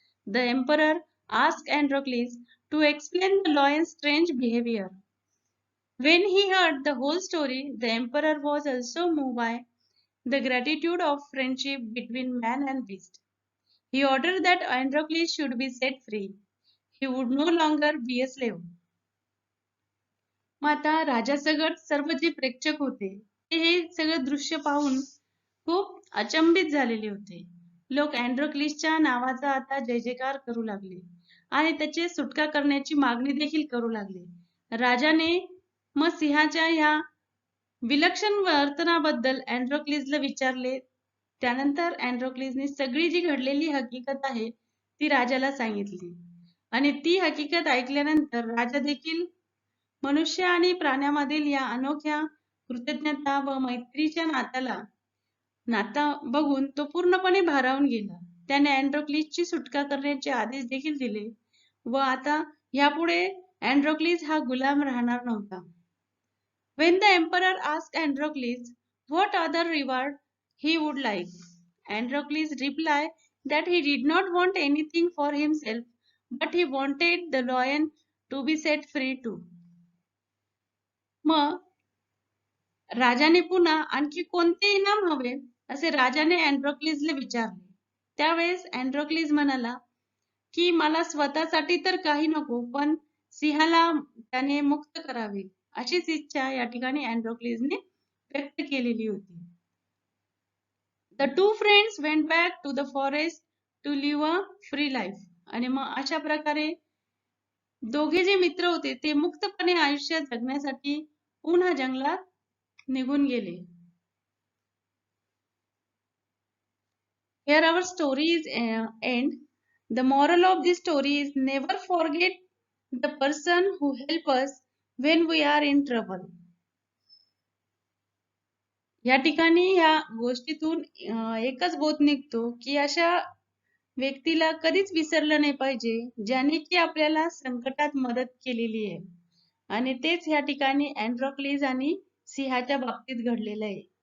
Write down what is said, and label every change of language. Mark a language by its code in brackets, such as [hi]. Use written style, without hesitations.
[en] The emperor asked Androcles to explain the lion's strange behavior. When he heard the whole story, the emperor was also moved by the gratitude of friendship between man and beast. He ordered that Androcles should be set free. He would no longer be a slave. [mr] मग आता राजासकट सर्व जे प्रेक्षक होते ते हे सगळं दृश्य पाहून खूप अचंबित झालेले होते. लोक अँड्रोक्लिसच्या नावाचा आता जय जयकार करू लागले आणि त्याची सुटका करण्याची मागणी देखील करू लागले. राजाने मग सिंहाच्या ह्या विलक्षण वर्तनाबद्दल अँड्रोक्लिसला विचारले. त्यानंतर अँड्रोक्लिसने सगळी जी घडलेली हकीकत आहे ती राजाला सांगितली आणि ती हकीकत ऐकल्यानंतर राजा देखील मनुष्य आणि प्राण्यामधील या अनोख्या कृतज्ञता व मैत्रीच्या नाता बघून तो पूर्णपणे भारावून गेला. त्याने अँड्रोक्लिसची सुटका करण्याचे आदेश देखील दिले व आता यापुढे अँड्रोक्लिस हा गुलाम राहणार नव्हता. [en] When the emperor asked Androcles what other reward he would like, Androcles replied that he did not want anything for himself, but he wanted the lion to be set free too. [mr] मग राजाने पुन्हा आणखी कोणते इनाम हवे असे राजाने अँड्रोक्लिसला विचारले. त्यावेळेस अँड्रोक्लिस म्हणाला की मला स्वतःसाठी तर काही नको, पण सिंहाला त्याने मुक्त करावे अशीच इच्छा या ठिकाणी अँड्रोक्लिसने व्यक्त केलेली होती. [en] The two friends went back to the forest to live a free life. [mr] आणि मग अशा प्रकारे दोघे जे मित्र होते ते मुक्तपणे आयुष्य जगण्यासाठी पुन्हा जंगलात निघून गेले. [en] Here our story is end. The moral of this story is never forget the person who help us when we are in trouble. [mr] या ठिकाणी या गोष्टीतून एकच बोध निघतो की अशा व्यक्तीला कधीच विसरलं नाही पाहिजे ज्याने की आपल्याला संकटात मदत केलेली आहे. आणि तेच या ठिकाणी अँड्रोक्लिस आणि सिंहाच्या बाबतीत घडलेलं आहे.